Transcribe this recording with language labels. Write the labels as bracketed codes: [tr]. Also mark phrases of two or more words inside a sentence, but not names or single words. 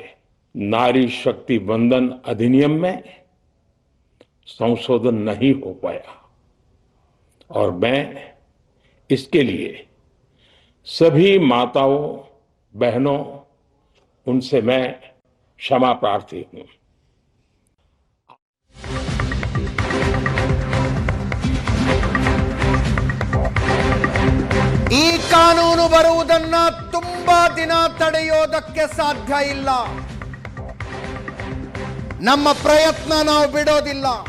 [hi] नारी शक्ति वंदन अधिनियम में संशोधन नहीं हो पाया और मैं इसके लिए सभी माताओं, बहनों, उनसे मैं क्षमा प्रार्थी हूं। [kn] ಈ ಕಾನೂನು ಬರುವುದನ್ನ ತುಂಬಾ ದಿನ ತಡೆಯೋದಕ್ಕೆ ಸಾಧ್ಯ ಇಲ್ಲ. ನಮ್ಮ ಪ್ರಯತ್ನ ನಾವು ಬಿಡೋದಿಲ್ಲ.